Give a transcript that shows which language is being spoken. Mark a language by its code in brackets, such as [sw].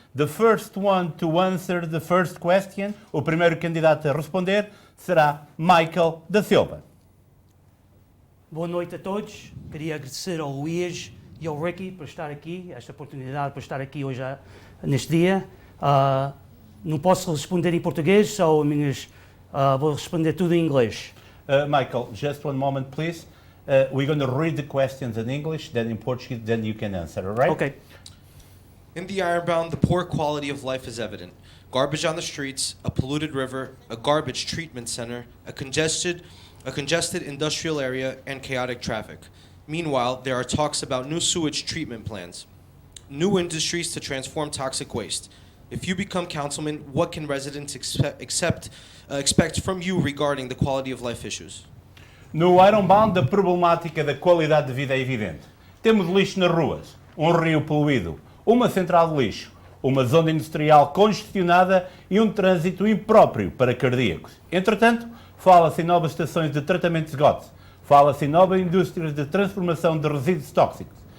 [en] The first one to answer the first question, [pt] o primeiro candidato a responder, será Michael da Silva. Boa noite a todos. Queria agradecer ao Luís e ao Ricky por estar aqui, esta oportunidade por estar aqui hoje neste dia. Não posso responder em português, vou responder tudo em inglês. [en] Michael, just one moment, please. We're going to read the questions in English, then in Portuguese, then you can answer, all right? Okay. In the Ironbound, the poor quality of life is evident. Garbage on the streets, a polluted river, a garbage treatment center, a congested industrial area, and chaotic traffic. Meanwhile, there are talks about new sewage treatment plants, new industries to transform toxic waste. If you become councilman, what can residents expect from you regarding the quality of life issues? [pt] No Ironbound, a problemática da qualidade de vida é evidente. Temos lixo nas ruas, um rio poluído, uma central de lixo, uma zona industrial congestionada e um trânsito impróprio para cardíacos. Entretanto, fala-se em novas estações de tratamento de esgotos, fala-se em novas indústrias de transformação de resíduos tóxicos.